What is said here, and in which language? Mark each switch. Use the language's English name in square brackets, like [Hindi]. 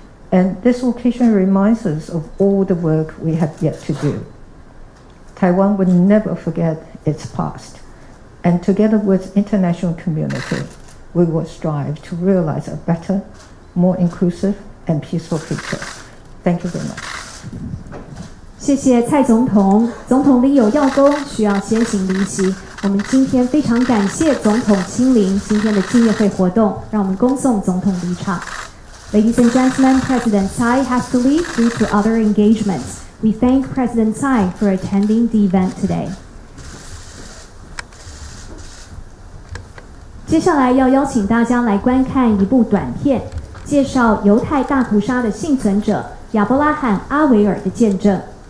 [English] And this occasion reminds us of all the work we have yet to do. Taiwan will never forget its past, and together with international community, we will strive to realize a better, more inclusive and peaceful future. Thank you very much. [Chinese] 谢谢蔡总统。总统里有要恭，需要先行离席。我们今天非常感谢总统亲临今天的纪念会活动，让我们恭送总统离场。 [English] Ladies and gentlemen, President Tsai has to leave due to other engagements. We thank President Tsai for attending the event today. [Chinese] 接下来要邀请大家来观看一部短片，介绍犹太大屠杀的幸存者亚伯拉罕·阿维尔的见证。